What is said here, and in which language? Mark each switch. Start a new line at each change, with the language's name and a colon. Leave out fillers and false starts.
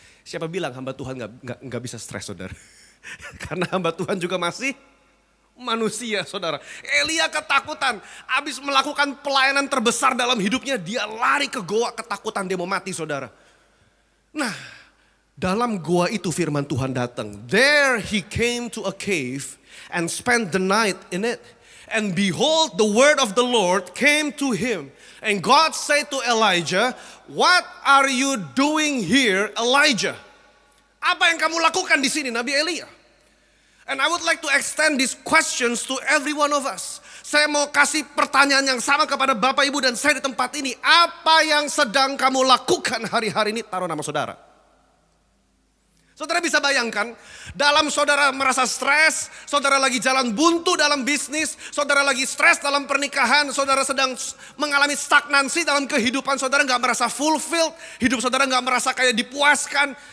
Indonesian: Siapa bilang hamba Tuhan gak bisa stres saudara. Karena hamba Tuhan juga masih manusia saudara. Elia ketakutan, abis melakukan pelayanan terbesar dalam hidupnya, dia lari ke goa ketakutan, dia mau mati saudara. Nah, dalam goa itu firman Tuhan datang.
English: There he came to a cave and spent the night in it. And behold, the word of the Lord came to him. And God said to Elijah, what are you doing here, Elijah?
Indonesian: Apa yang kamu lakukan di sini, Nabi Elia?
English: And I would like to extend these questions to every one of us.
Indonesian: Saya mau kasih pertanyaan yang sama kepada Bapak Ibu dan saya di tempat ini. Apa yang sedang kamu lakukan hari-hari ini? Taruh nama saudara. Saudara bisa bayangkan, dalam saudara merasa stres, saudara lagi jalan buntu dalam bisnis, saudara lagi stres dalam pernikahan, saudara sedang mengalami stagnansi dalam kehidupan, saudara gak merasa fulfilled, hidup saudara gak merasa kayak dipuaskan.